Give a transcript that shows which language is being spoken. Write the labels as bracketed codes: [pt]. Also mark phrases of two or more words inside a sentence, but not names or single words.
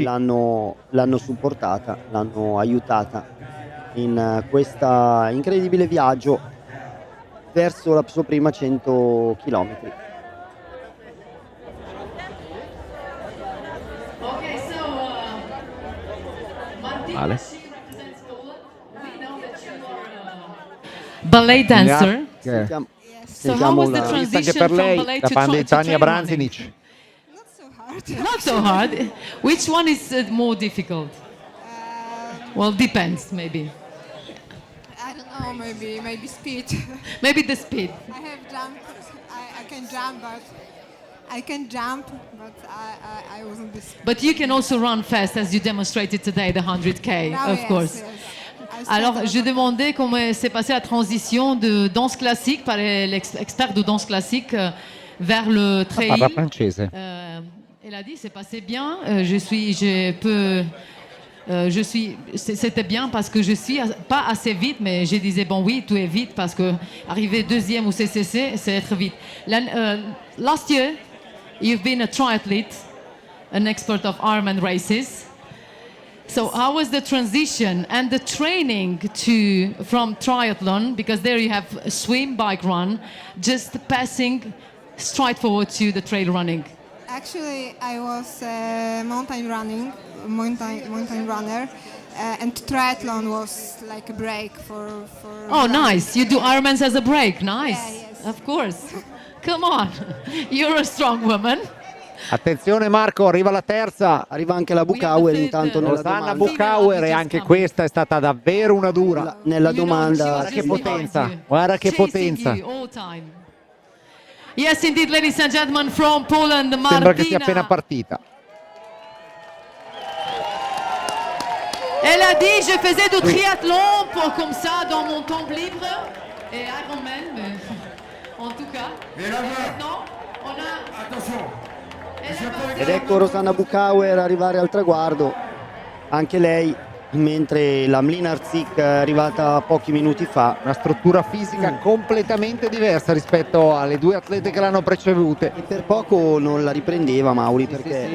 [it] l'hanno supportata, l'hanno aiutata in questo incredibile viaggio verso la sua prima 100 chilometri. Vale. [en] Ballet dancer. So how was the transition from ballet to Tania Branzinic? Not so hard. Which one is more difficult? Well, depends, maybe. I don't know, maybe speed. Maybe the speed. I have jumped. I can jump, but I wasn't this. But you can also run fast, as you demonstrated today, the 100K, of course. [fr] Alors, je demandais comment s'est passée la transition de danse classique par l'expert de danse classique vers le trail. [it] Parla francese. [fr] Elle a dit c'est passé bien. Je peux c'était bien parce que je suis pas assez vite, mais je disais bon oui, tout est vite parce que arriver deuxième au CCC, c'est être vite. [en] Last year, you've been a triathlete, an expert of Ironman races. So how was the transition and the training from triathlon, because there you have swim, bike, run, just passing straight forward to the trail running? Actually, I was a mountain runner, and triathlon was like a break for Oh, nice. You do Ironmans as a break. Nice. Yeah, yes. Of course. Come on. You're a strong woman. [it] Attenzione Marco, arriva la terza. Arriva anche la Bukauer intanto nella Rosanna domanda. Bukauer, e anche questa è stata davvero una dura. Nella domanda. Guarda che potenza, guarda che potenza. [en] Yes, indeed, ladies and gentlemen, from Poland, Martina. [it] Sembra che sia appena partita. [fr] Elle a dit, je faisais du triathlon comme ça dans mon temps libre. Et Ironman, mais en tout cas. Et là, Maintenant, on a... attention. [it] Ed ecco Rosanna Bukauer arrivare al traguardo, anche lei, mentre la Mlinarczyk è arrivata pochi minuti fa. Una struttura fisica completamente diversa rispetto alle due atlete che l'hanno precedute. E per poco non la riprendeva Mauri, perché